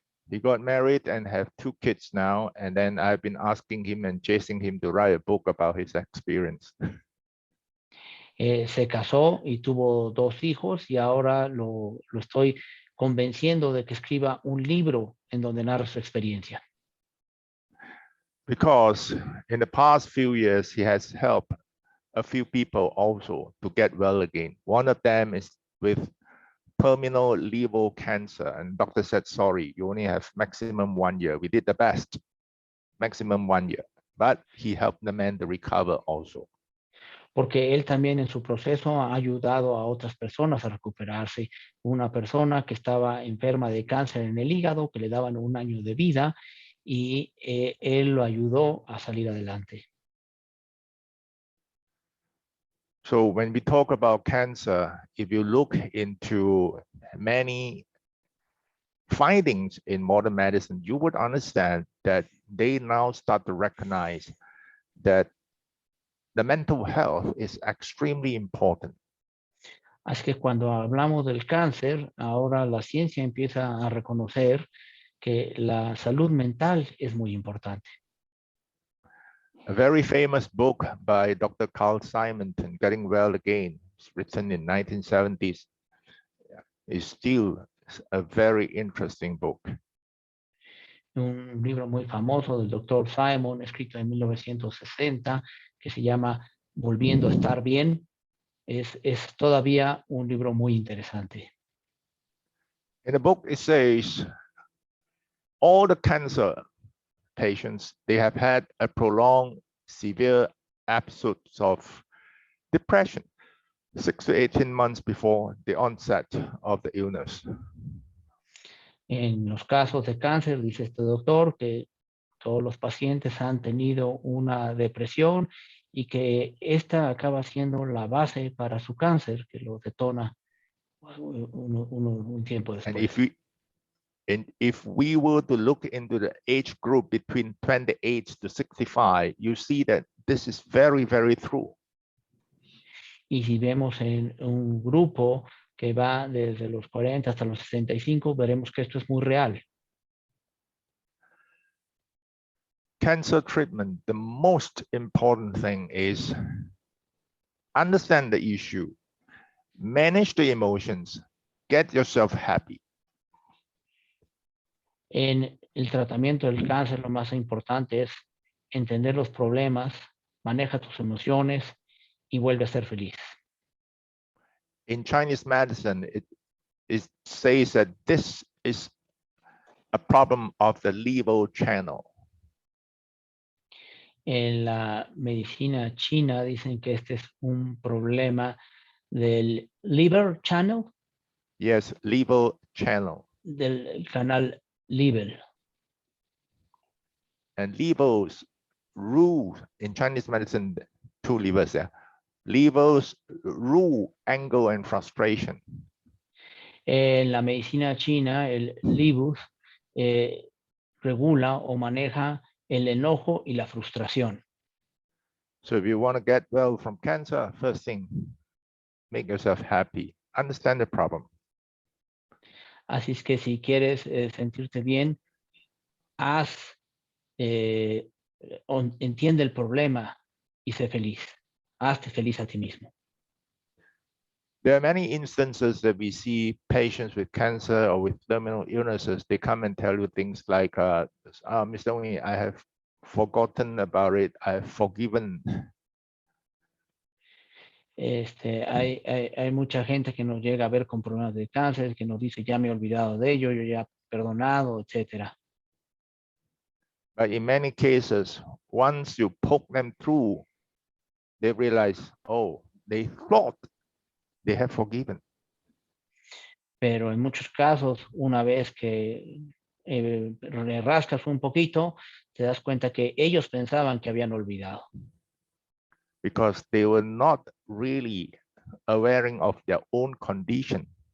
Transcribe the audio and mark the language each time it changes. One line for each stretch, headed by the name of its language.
English: He got married and have 2 kids now, and then I've been asking him and chasing him to write a book about his experience.
Spanish: Se casó y tuvo 2 hijos y ahora lo estoy convenciendo de que escriba un libro en donde narra su experiencia.
English: Because in the past few years, he has helped a few people also to get well again. One of them is with terminal liver cancer, and doctor said, sorry, you only have maximum 1 year. We did the best, maximum 1 year, but he helped the man to recover also.
Spanish: Porque él también en su proceso ha ayudado a otras personas a recuperarse. Una persona que estaba enferma de cáncer en el hígado, que le daban 1 año de vida, y él lo ayudó a salir adelante.
English: So when we talk about cancer, if you look into many findings in modern medicine, you would understand that they now start to recognize that the mental health is extremely important.
Spanish: Así que cuando hablamos del cáncer, ahora la ciencia empieza a reconocer que la salud mental es muy importante.
English: A very famous book by Dr. Carl Simonton, Getting Well Again, written in 1970s, is still a very interesting book.
Spanish: Un libro muy famoso del doctor Simon, escrito en 1960, que se llama Volviendo a estar bien, es todavía un libro muy interesante.
English: In the book, it says all the cancer patients, they have had a prolonged severe episodes of depression 6 to 18 months before the onset of the illness.
Spanish: En los casos de cáncer, dice este doctor, que todos los pacientes han tenido una depresión y que esta acaba siendo la base para su cáncer, que lo detona un tiempo
English: And
Spanish: después.
English: if we were to look into the age group between 28 to 65, you see that this is very, very true.
Spanish: Y si vemos en un grupo que va desde los 40 hasta los 65, veremos que esto es muy real.
English: Cancer treatment, the most important thing is understand the issue, manage the emotions, get yourself happy.
Spanish: En el tratamiento del cáncer, lo más importante es entender los problemas, maneja tus emociones y vuelve a ser feliz.
English: In Chinese medicine, it says that this is a problem of the liver channel.
Spanish: En la medicina china dicen que este es un problema del
English: liver channel, Yes, liver channel.
Spanish: del canal liver.
English: And livers rule in Chinese medicine, two livers there. Livers rule anger and frustration.
Spanish: En la medicina china, el libus regula o maneja el enojo y la frustración.
English: So if you want to get well from cancer, first thing, make yourself happy. Understand the problem.
Spanish: Así es que si quieres sentirte bien, entiende el problema y sé feliz. Hazte feliz a ti mismo.
English: There are many instances that we see patients with cancer or with terminal illnesses. They come and tell you things like, Mr. Ooi, I have forgotten about it. I have forgiven.
Spanish: Hay mucha gente que nos llega a ver con problemas de cáncer, que nos dice, ya me he olvidado de ello, yo ya he perdonado, etcétera.
English: But in many cases, once you poke them through, they realize, oh, they thought they have forgiven.
Spanish: Pero en muchos casos, una vez que le rascas un poquito, te das cuenta que ellos pensaban que habían olvidado.
English: Because they were not really aware of their own condition.